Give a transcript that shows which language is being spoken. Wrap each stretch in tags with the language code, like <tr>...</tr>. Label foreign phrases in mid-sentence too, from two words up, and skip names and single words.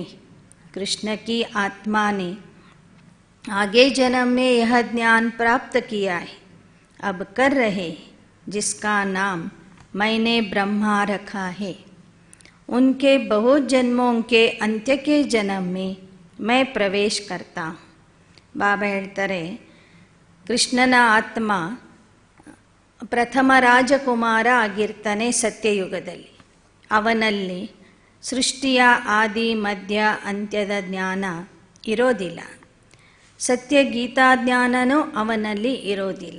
<hi>कृष्ण की आत्मा ने आगे जन्म में यह ज्ञान प्राप्त किया है, अब कर रहे, जिसका नाम मैंने ब्रह्मा रखा है. उनके बहुत जन्मों के अंत्य के जन्म में मैं ಪ್ರವೇಶ करता हूँ.</hi> <kn>ಬಾಬಾ ಹೇಳ್ತಾರೆ, ಕೃಷ್ಣನ ಆತ್ಮ ಪ್ರಥಮ ರಾಜಕುಮಾರ ಆಗಿರ್ತಾನೆ ಸತ್ಯಯುಗದಲ್ಲಿ. ಅವನಲ್ಲಿ ಸೃಷ್ಟಿಯ ಆದಿ ಮಧ್ಯ ಅಂತ್ಯದ ಜ್ಞಾನ ಇರೋದಿಲ್ಲ. ಸತ್ಯ ಗೀತಾ ಜ್ಞಾನನೂ ಅವನಲ್ಲಿ ಇರೋದಿಲ್ಲ.</kn>